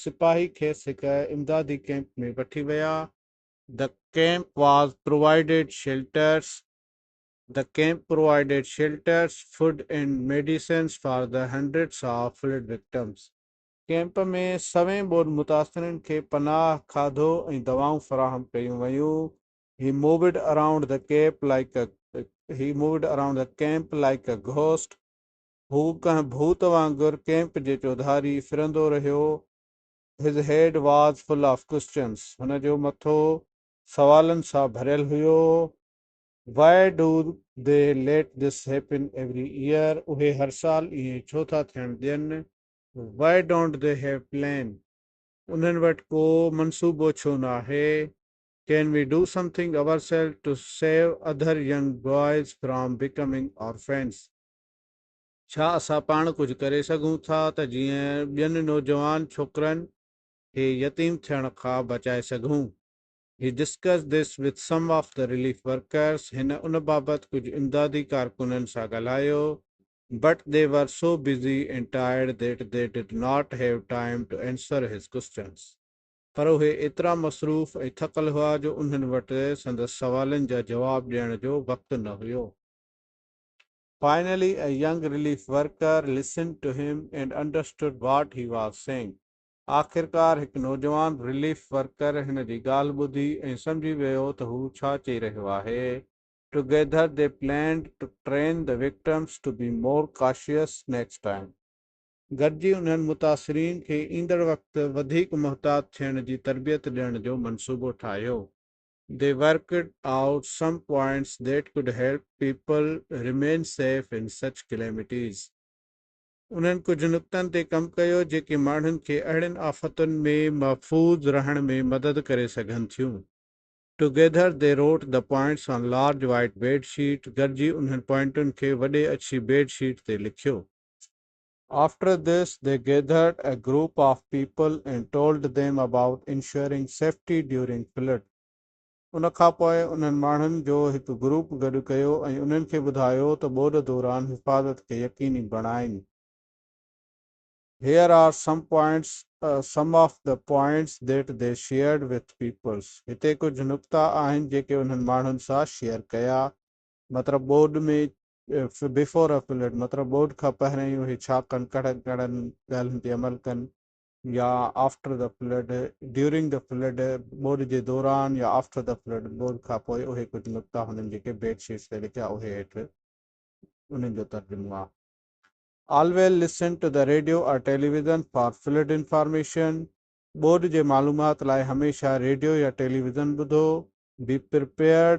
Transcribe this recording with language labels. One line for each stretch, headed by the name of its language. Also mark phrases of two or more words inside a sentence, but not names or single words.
Sindhi: सिपाही खेसि हिक इमदादी कैंप में वठी विया.
English: The camp provided shelters. The camp provided shelters, food and medicines for the hundreds of flood victims.
Sindhi: कैंप में सवें ॿोॾि मुतासिरनि खे पनाह, खाधो ऐं दवाऊं फ़राहम कयूं वयूं.
English: He moved around the camp like a ghost.
Sindhi: हू कंहिं भूत वांगुरु कैंप जे चौधारी फिरंदो रहियो.
English: His head was full of questions.
Sindhi: हुन जो मथो सवालनि सां भरियल हुयो.
English: Why do they let this happen every year?
Sindhi: उहे हर साल इएं छो था थियण ॾियनि?
English: Why don't they have plan?
Sindhi: उन्हनि वटि को मनसूबो छो न आहे?
English: Can we do something ourselves to save other young boys from becoming orphans?
Sindhi: छा असां पाण कुझु करे सघूं था त जीअं ॿियनि नौजवान छोकिरनि खे यतीम थियण खां बचाए सघूं?
English: He discussed this with some of the relief workers.
Sindhi: हिन उन बाबति कुझु इमदादी कारकुननि सां ॻाल्हायो.
English: But they were so busy and tired that they did not have time to answer his questions.
Sindhi: पर उहे एतिरा मसरूफ़ ऐं थकल हुआ जो उन्हनि वटि संदसि सवालनि जा जवाब ॾियण जो वक़्तु न हुयो.
English: Finally, a young relief worker listened to him and understood what he was saying.
Sindhi: आख़िरकार हिकु नौजवान
English: relief worker
Sindhi: हिन जी ॻाल्हि ॿुधी ऐं सम्झी वियो त हू छा चई रहियो आहे.
English: Together they planned to train the victims to be more cautious next time.
Sindhi: गॾिजी उन्हनि मुतासिरीन खे ईंदड़ वक़्तु वधीक मुहतात थियण जी तरबियत ॾियण जो मनसूबो ठाहियो.
English: They worked out some points that could help people remain safe in such calamities.
Sindhi: उन्हनि कुझु नुक़्तनि ते कमु कयो जेके माण्हुनि खे अहिड़नि आफ़तुनि में महफ़ूज़ रहण में मदद करे सघनि थियूं.
English: Together they wrote the points on large white bed sheet.
Sindhi: गॾिजी उन्हनि पॉइंटुनि खे वॾे अछी
English: bed sheet
Sindhi: ते लिखियो.
English: After this, they gathered a group of people and told them about ensuring safety during flood.
Sindhi: उन खां पोइ उन्हनि माण्हुनि जो हिकु ग्रुप गॾु कयो ऐं उन्हनि खे ॿुधायो त ॿोॾ दौरान हिफ़ाज़त खे यकीनी बणाइनि.
English: Here are some of the points that they shared with people.
Sindhi: हिते कुझु नुक़्ता आहिनि जेके उन्हनि माण्हुनि सां शेयर कया. मतिलबु ॿोॾ में
English: before a flood,
Sindhi: मतिलबु ॿोॾ खां पहिरियों ई उहे छा कनि, कहिड़नि ॻाल्हियुनि ते अमल कनि, या
English: after the flood, during the flood,
Sindhi: ॿोॾ जे दौरान, या
English: after the flood,
Sindhi: ॿोॾ खां पोइ. उहे कुझु नुक़्ता हुननि जेके बेडशीट्स ते लिखिया उहे हेठि उन्हनि जो तर्जुमो आहे.
English: Always listen to the radio or television for flood information.
Sindhi: ॿोॾ जे मालूमात लाइ हमेशह रेडियो या टेलीविज़न ॿुधो.
English: Be prepared.